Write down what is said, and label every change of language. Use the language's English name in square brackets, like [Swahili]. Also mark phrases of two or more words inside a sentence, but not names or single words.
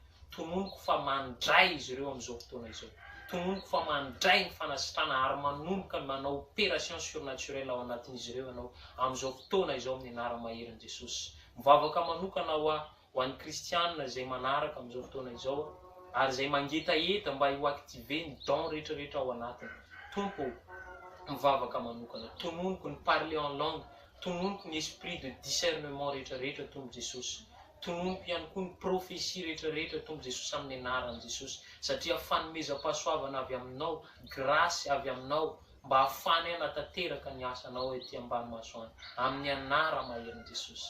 [Malagasy] Tononoko fa mandray izy ireo amin'izao fotoana izao, tononoko fa mandray ny fanasitrana ary manomboka manao [French] opération surnaturelle [Malagasy] ao anatin'izy ireo ianao amin'izao fotoana izao amin'ny anara maheran'i Jesosy. Mivavaka manokana ho an'ny kristianina izay manaraka amin'izao fotoana izao ary izay mangetaeta mba ho active ny don rehetrarehetra ao anatiny. Tompo mivavaka manokana, tononoko ny [French] parler en langue, [Malagasy] tononoko ny [French] esprit de discernement [Malagasy] rehetrarehetra tombo Jesosy, tononoko ihany koa ny prophétie rehetrarehetra tombo Jesosy amin'ny anaran'i Jesosy, satria fanomezam-pahasoavana avy aminao, grasy avy aminao mba ahafahany hanatanteraka ny asanao ety ambany masoandro amin'ny anara maheran'i Jesosy.